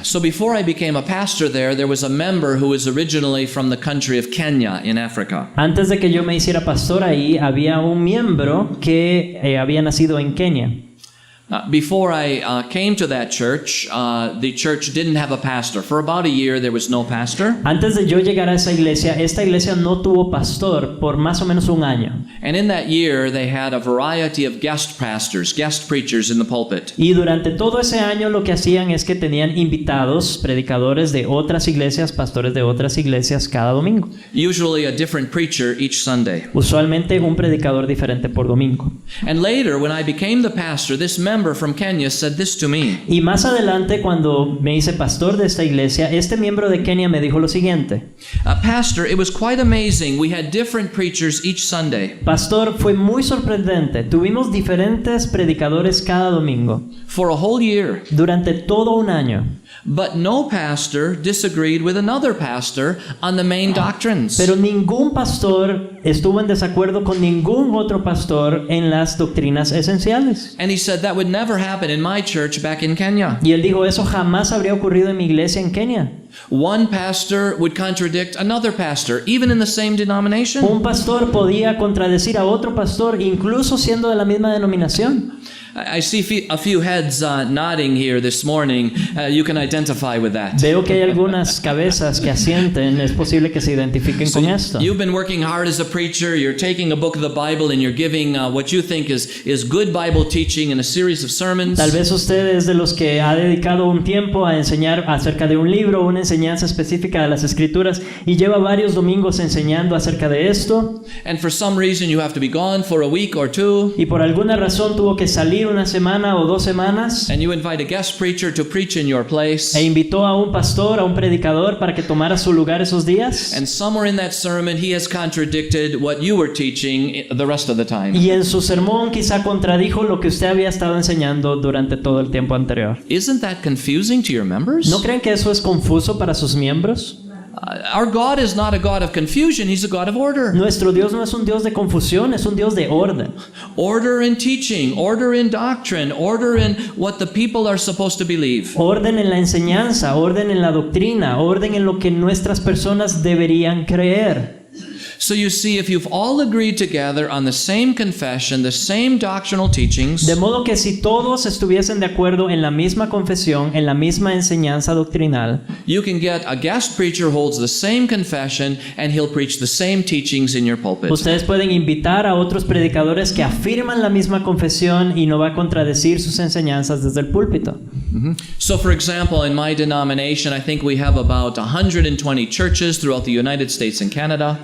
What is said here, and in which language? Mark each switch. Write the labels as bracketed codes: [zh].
[en] So before I became a pastor there was a member who was originally from the country of Kenya in Africa. [es] Antes de que yo me hiciera pastor ahí, había un miembro que había nacido en Kenia. [en] Before I came to that church, the church didn't have a pastor. For about a year, there was no pastor. [es] Antes de yo llegar a esa iglesia, esta iglesia no tuvo pastor por más o menos un año. [en] And in that year, they had a variety of guest pastors, guest preachers in the pulpit. [es] Y durante todo ese año lo que hacían es que tenían invitados, predicadores de otras iglesias, pastores de otras iglesias cada domingo. [en] Usually a different preacher each Sunday. [es] Usualmente un predicador diferente por domingo. [en] And later, when I became the pastor, this member from Kenya said this to me. [es] Y más adelante, cuando me hice pastor de esta iglesia, este miembro de Kenia me dijo lo siguiente: [en] Pastor, it was quite amazing. We had different preachers each Sunday. [es] Pastor, fue muy sorprendente. Tuvimos diferentes predicadores cada domingo [en] For a whole year. [es] durante todo un año. [en] But no pastor disagreed with another pastor on the main doctrines. [es] Pero ningún pastor estuvo en desacuerdo con ningún otro pastor en las doctrinas esenciales. [en] And he said that would never happen in my church back in Kenya. [es] Y él dijo, eso jamás habría ocurrido en mi iglesia en Kenia. [en] One pastor would contradict another pastor, even in the same denomination. [es] Un pastor podía contradecir a otro pastor, incluso siendo de la misma denominación. [en] I see a few heads nodding here this morning. You can identify with that. [es] Veo que hay algunas cabezas que asienten. Es posible que se identifiquen con esto. [en] You've been working hard as a preacher. You're taking a book of the Bible and you're giving what you think is good Bible teaching in a series of sermons. [es] Tal vez usted es de los que ha dedicado un tiempo a enseñar acerca de un libro, una enseñanza específica de las Escrituras, y lleva varios domingos enseñando acerca de esto. [en] And for some reason you have to be gone for a week or two. [es] Y por alguna razón tuvo que salir una semana o 2 semanas. [en] And you invite a guest preacher to preach in your place. [es] E invitó a un pastor, a un predicador, para que tomara su lugar esos días. [en] And somewhere in that sermon he has contradicted what you were teaching the rest of the time. [es] Y en su sermón quizá contradijo lo que usted había estado enseñando durante todo el tiempo anterior. [en] Isn't that confusing to your members? [es] ¿No creen que eso es confuso para sus miembros? [en] Our God is not a God of confusion, He's a God of order. [es] Nuestro Dios no es un Dios de confusión, es un Dios de orden. [en] Order in teaching, order in doctrine, order in what the people are supposed to believe. [es] Orden en la enseñanza, orden en la doctrina, orden en lo que nuestras personas deberían creer. [en] So you see, if you've all agreed together on the same confession, the same doctrinal teachings, [es] De modo que si todos estuviesen de acuerdo en la misma confesión, en la misma enseñanza doctrinal, [en] you can get a guest preacher who holds the same confession and he'll preach the same teachings in your pulpit. [es] ustedes pueden invitar a otros predicadores que afirman la misma confesión y no va a contradecir sus enseñanzas desde el púlpito. [en] So, for example, in my denomination, I think we have about 120 churches throughout the United States and Canada.